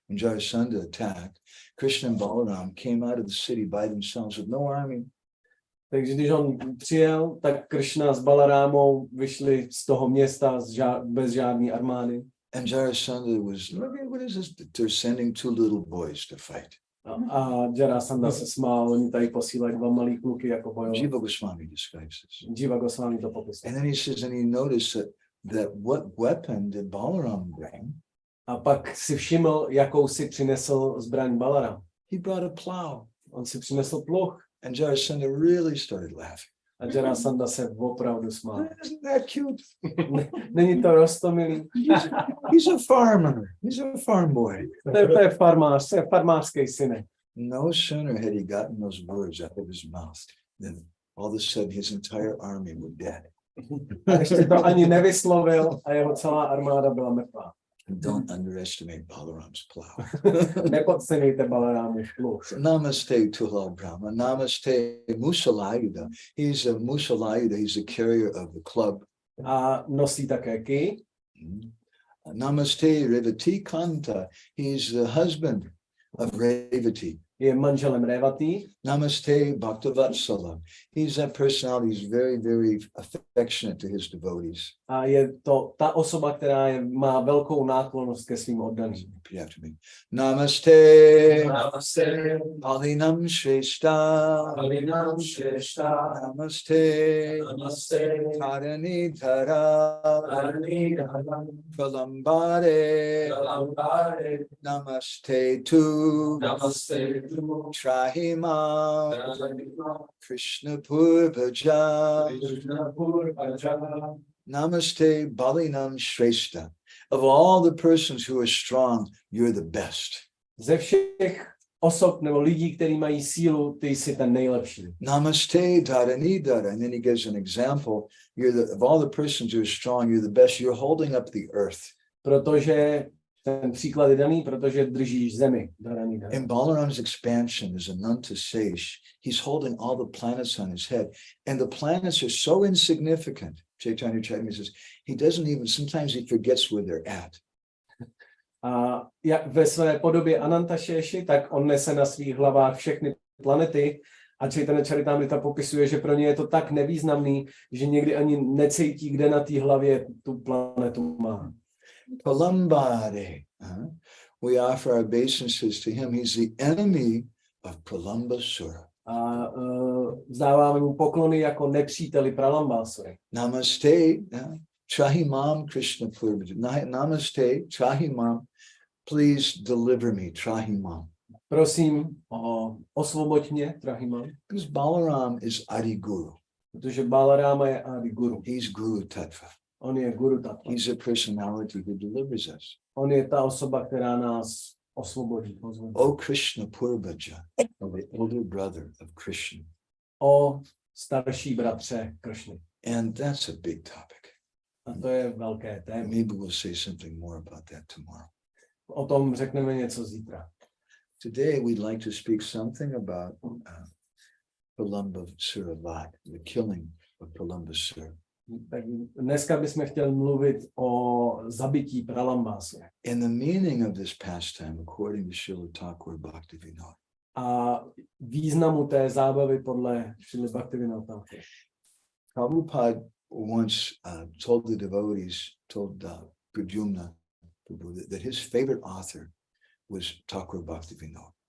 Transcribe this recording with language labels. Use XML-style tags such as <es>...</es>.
<en>When Jarasandha attacked, Krishna and Balaram came out of the city by themselves with no army.</en> <cs>Takže když on přijel, tak Krishna s Balarámou vyšli z toho města bez žádné armády.</cs> <en>And Jarasandha was, what is this? They're sending two little boys to fight.</en> <cs>A Jarasandha se smál, oni tady posílají dva malý kluky jako bojovat.</cs> <en>Jiva Goswami describes this.</en> <cs>Jiva Goswami to popisuje.</cs> <en>And then he says, and he noticed that what weapon did Balaram bring?</en> <cs>A pak si všiml, jakou si přinesl zbraň Balaram.</cs> <en>He brought a plow.</en> <cs>On si přinesl pluh.</cs> <en>And Jarasandha really started laughing.</en> <cs>A Jarasandha se opravdu smál.</cs> <en>Isn't that cute?</en> <cs>Není to roztomilý?</cs> <en>He's a farmer. He's a farm boy.</en> <cs>To je farmář, to je farmářský synek.</cs> <en>No sooner had he gotten those words out of his mouth than all of a sudden his entire army were dead.</en> <cs>A ještě to ani nevyslovil a jeho celá armáda byla mrtvá.</cs> <en>Don't underestimate Balaram's plow.</en> <cs>Nepodceňujte Balarámův pluh.</cs> <sa>Namaste Tuhal Brahma. Namaste Musalayuda.</sa> <en>He's a Musalayuda. He's a carrier of the club.</en> <cs>A nosí také kij.</cs> <sa>Namaste Revati Kanta.</sa> <en>He's the husband of Revati.</en> <cs>Je manželem Revati.</cs> <en>Namaste Bhaktivatsala. He's that personality. He's very, very affectionate to his devotees.</en> <cs>A je to ta osoba, která má velkou náklonnost ke svým oddaným.</cs> <en>Repeat after me. Namaste.</en> <sa>Namaste. Alinam Shrestha. Alinam Shrestha. Namaste. Namaste. Tarani Dhara. Tarani Dhara. Pralambare. Pralambare. Namaste to. Namaste to. Trahima. Trahima. Krishna Purvaja. Krishna Purvaja. Namaste Balinam Shrestha.</sa> <en>Of all the persons who are strong, you're the best.</en> <cs>Ze všech osob nebo lidí, kteří mají sílu, ty jsi ten nejlepší.</cs> <en>Namaste Dharanidhara. And then he gives an example. Of all the persons who are strong, you're the best. You're holding up the earth.</en> <cs>Protože ten příklad je daný, protože držíš zemi.</cs> <en>In Balaram's expansion as Ananta Seish, he's holding all the planets on his head. And the planets are so insignificant. Chaitanya Chaitanya says, he doesn't even, sometimes he forgets where they're at.</en> <cs>A jak ve své podobě Anantašeši, tak on nese na svých hlavách všechny planety a Chaitanya Charitamrita popisuje, že pro ně je to tak nevýznamný, že někdy ani necítí, kde na té hlavě tu planetu má.</cs> <sa>Pralambare.</sa> <en>We offer our obeisances to him. He's the enemy of Pralambasura.</en> <cs>A vzdáváme mu poklony jako nepříteli Pralambasury.</cs> <sa>Namaste, Trahimam Krishna Purvaja.</sa> <en>Namaste, Trahimam. Please deliver me, Trahimam.</en> <cs>Prosím, osvoboď mě, Trahimam.</cs> <en>Because Balaram is Adi Guru.</en> <cs>Protože Balarama je Adi Guru.</cs> <en>He's Guru Tattva.</en> <cs>On je Guru Tattva.</cs> <en>He's a personality who delivers us.</en> <cs>On je ta osoba, která nás osvobodí.</cs> <en>O Krishna Purvaja, the older brother of Krishna.</en> <cs>O starší bratře Krishny.</cs> <en>And that's a big topic.</en> <cs>A to je velké téma.</cs> <en>Maybe we'll say something more about that tomorrow.</en> <cs>O tom řekneme něco zítra.</cs> <en>Today we'd like to speak something about Pralambasuravada, the killing of Pralambasura.</en> <cs>Tak dneska bychom chtěli mluvit o zabití Pralambasury.</cs> <en>And the meaning of this pastime, according to Srila Thakur Bhaktivinode.</en> <cs>A významu té zábavy podle Srila Bhaktivinode.</cs> <en>Prabhupada once told the devotees, told Pradyumna that his favorite author was Thakur Bhaktivinode.</en>